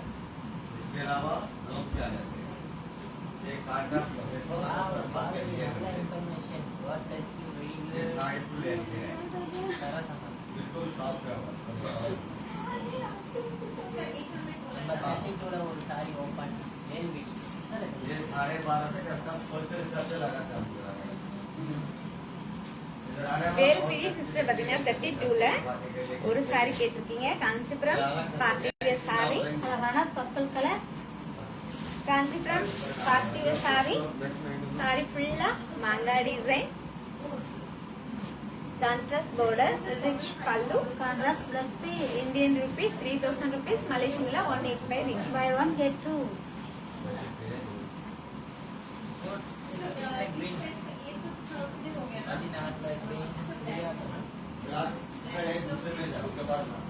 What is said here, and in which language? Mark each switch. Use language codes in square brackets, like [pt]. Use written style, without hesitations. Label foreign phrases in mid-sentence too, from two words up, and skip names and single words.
[hi] इसके अलावा ब्लाउज क्या है. ये काटा देखो ये साड़ी फुल है. बिल्कुल सॉफ्ट है. ये 12.5 से [en] custom wholesale [hi] हिसाब से लगा था. [ta] வேல் பிடி சிஸ்டர் பாத்தீங்கன்னா 32 ல ஒரு சாரி கேட்டிருக்கீங்க. [en] Kanchipuram party wear saree, [ta] அழகான [en] purple colour. Kanchipuram party wear saree. [ta] சாரி ஃபுல்லா மாங்கா டிசைன், [en] contrast border, [ta] ரிச் பல்லு, [en] contrast blouse piece. Indian rupees 3000 rupees, Malaysian la 185 ringgit. Buy one get two. [hi] दूसरे में जाओ उसके बाद